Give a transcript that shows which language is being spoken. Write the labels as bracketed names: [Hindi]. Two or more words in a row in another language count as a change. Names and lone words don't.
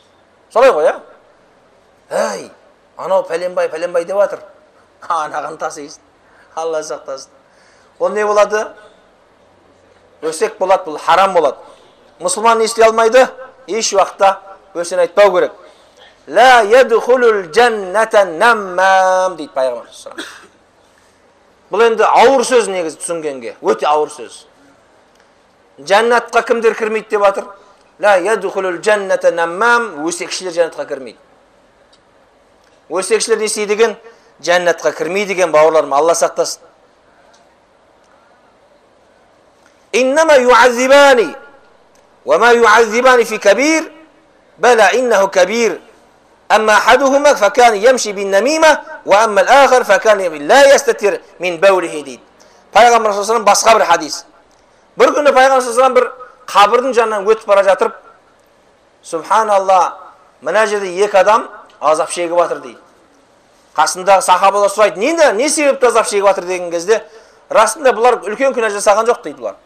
[Kazakh] Солай ғой, я? Әй, анау пәленбай деп жатыр. Анаған тасыйсың. Алла сақтасын. Ол не болады? Өсек болады, бұл харам болады. Мұсылман не істей алмайды? Еш уақытта өсен айтпау керек. [Arabic] لا يدخل الجنة نمام [Kazakh] дейді пайғамбар. Бұл енді ауыр сөз негізі түсінгенге, өте ауыр сөз. Жәннатқа кімдер кірмейді деп жатыр? [Arabic] لا يدخل الجنة نمام, [Kazakh] өсекшілер жәннатқа кірмейді. Өсекшілер не істейді деген? Жәннатқа кірмейді деген бауырларым, Алла сақтасын. [Arabic] إنهما ليعذبان وما يعذبان في كبير بلى إنه كبير. أما أحدهما فكان يمشي بالنميمة وأما الآخر فكان لا يستتر من بوله дейді. [Kazakh] Пайғамбар [Arabic] صلى الله عليه [Kazakh] басқа бір хадис. Бір күні Пайғамбар саллаллаху бір қабірдің жанынан өтіп бара жатырып, субханалла, мына жерде екі адам азап шегіп жатыр дейді. Қасындағы сахабалар сұрайды, не себепті азап шегіп жатыр деген кезде, расында бұлар үлкен күнә жасаған жоқ дейді бұлар.